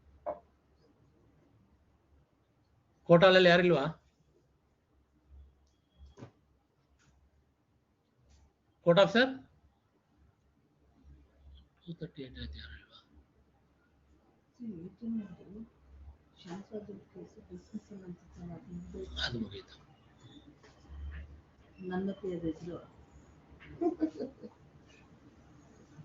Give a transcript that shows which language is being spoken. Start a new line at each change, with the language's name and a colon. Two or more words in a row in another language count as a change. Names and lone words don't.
English: Court hall
Kannada: ಅಲ್ಲಿ ಯಾರಿಲ್ವಾ?
English: Court officer?
Kannada: 238 ಆಯ್ತು ಯಾರಿಲ್ವಾ? ಅದು ಮುಗೀತು. ನನ್ನ ಪೇರ್ ಹೆಸರು